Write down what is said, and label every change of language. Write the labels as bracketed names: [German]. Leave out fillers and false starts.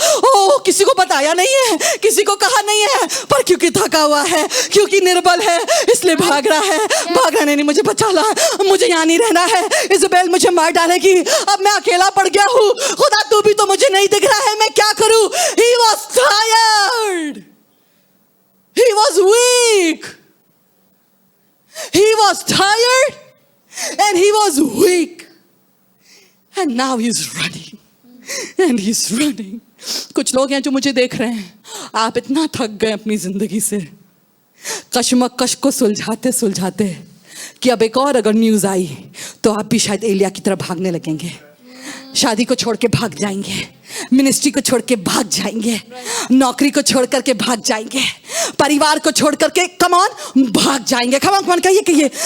[Hindi] ओ, किसी को बताया नहीं है, किसी को कहा नहीं है, पर क्योंकि थका हुआ है, क्योंकि निर्बल है, इसलिए भाग रहा है। भाग रहा नहीं, मुझे बचा ला, मुझे यहाँ नहीं रहना है, इज़बेल मुझे मार डालेगी, अब मैं अकेला पड़ गया हूँ, खुदा तू भी तो मुझे नहीं दिख रहा है, मैं क्या करूं? [English] He was tired, he was weak, he was tired and he was weak and now he's running and he's running. [Hindi] कुछ लोग हैं जो मुझे देख रहे हैं, आप इतना थक गए अपनी जिंदगी से, कशमकश को सुलझाते सुलझाते कि अब एक और अगर न्यूज़ आई तो आप भी शायद एलिया की तरह भागने लगेंगे। शादी को छोड़ के भाग जाएंगे, मिनिस्ट्री को छोड़ के भाग जाएंगे, नौकरी को छोड़ करके भाग जाएंगे, परिवार को छोड़ करके [English] come on [Hindi] भाग जाएंगे। कम ऑन कहिए।